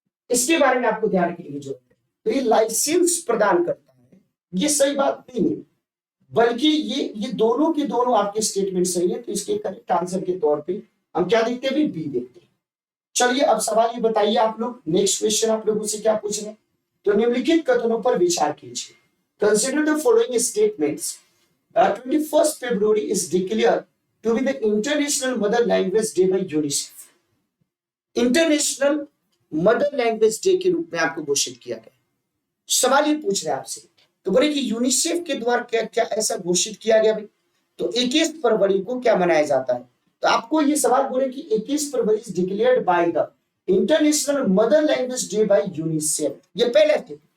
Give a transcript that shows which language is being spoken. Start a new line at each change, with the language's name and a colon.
Hindi: इसके बारे में आपको ध्यान रखने की जरूरत है। तो ये लाइसेंस प्रदान करता है, ये सही बात नहीं है, बल्कि ये दोनों के दोनों आपके स्टेटमेंट सही है। तो इसके करेक्ट आंसर के तौर पे हम क्या देखते हैं, बी देखते हैं। चलिए अब सवाल ये बताइए आप लोग, नेक्स्ट क्वेश्चन आप लोगों से क्या पूछ रहे हैं। तो निम्नलिखित कथनों पर विचार कीजिए।
English: Consider the following statements. 21st February is declared to be the International Mother Language Day by UNICEF.
Hindi: International mother language day के रूप में आपको घोषित किया गया। सवाल ये पूछ रहे हैं आपसे, तो बोले कि यूनिसेफ के द्वारा क्या क्या ऐसा घोषित किया गया भाई। तो 21 फरवरी को क्या मनाया जाता है। तो आपको ये सवाल बोले कि 21 फरवरी
English: Is declared by the International Mother Language Day by UNICEF.
Hindi: ये पहले थे।